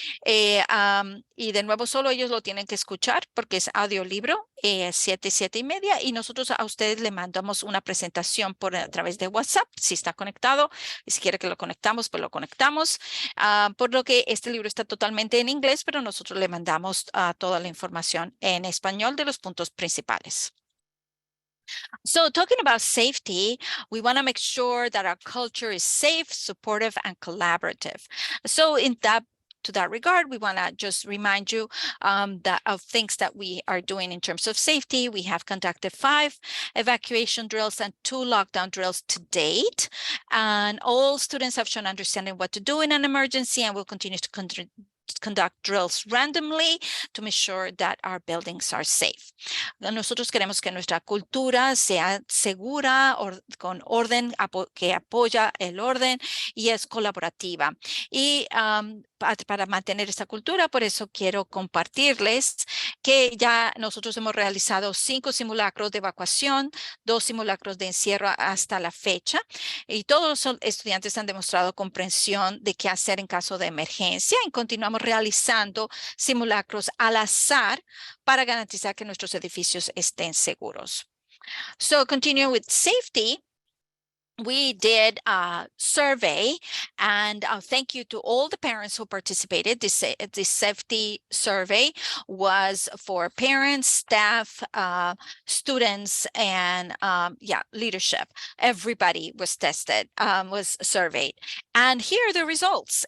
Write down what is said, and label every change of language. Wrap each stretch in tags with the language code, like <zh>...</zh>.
<es>Y de nuevo, solo ellos lo tienen que escuchar porque es audiolibro, 7, 7 y media, y nosotros a ustedes le mandamos una presentación a través de WhatsApp, si está conectado, y si quiere que lo conectamos, pues lo conectamos. Por lo que este libro está totalmente en inglés, pero nosotros le mandamos toda la información en español de los puntos principales.</es> <en>So talking about safety, we want to make sure that our culture is safe, supportive, and collaborative. So to that regard, we want to just remind you of things that we are doing in terms of safety. We have conducted 5 evacuation drills and 2 lockdown drills to date. And all students have shown understanding what to do in an emergency, and will continue to conduct drills randomly to make sure that our buildings are safe.</en> <es>Nosotros queremos que nuestra cultura sea segura, con orden, que apoya el orden y es colaborativa. Y para mantener esta cultura, por eso quiero compartirles que ya nosotros hemos realizado 5 simulacros de evacuación, 2 simulacros de encierro hasta la fecha, y todos los estudiantes han demostrado comprensión de qué hacer en caso de emergencia, y continuamos realizando simulacros al azar para garantizar que nuestros edificios estén seguros.</es> <en>So continue with safety. we did a survey, and thank you to all the parents who participated. This safety survey was for parents, staff, students, and leadership. Everybody was tested, was surveyed. And here are the results.</en>